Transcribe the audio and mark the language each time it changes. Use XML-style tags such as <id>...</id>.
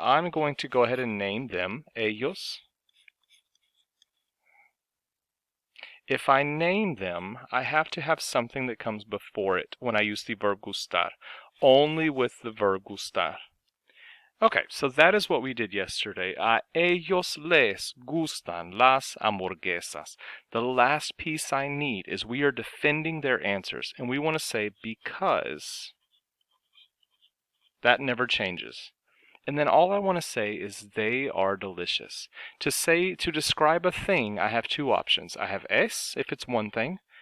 <en>I'm going to go ahead and name them ellos. If I name them, I have to have something that comes before it when I use the verb gustar. Only with the verb gustar. Okay, so that is what we did yesterday.</en> <es>A ellos les gustan las hamburguesas.</es> <en>The last piece I need is we are defending their answers, and we want to say because. That never changes. And then all I want to say is they are delicious. To describe a thing, I have two options. I have es if it's one thing.</en>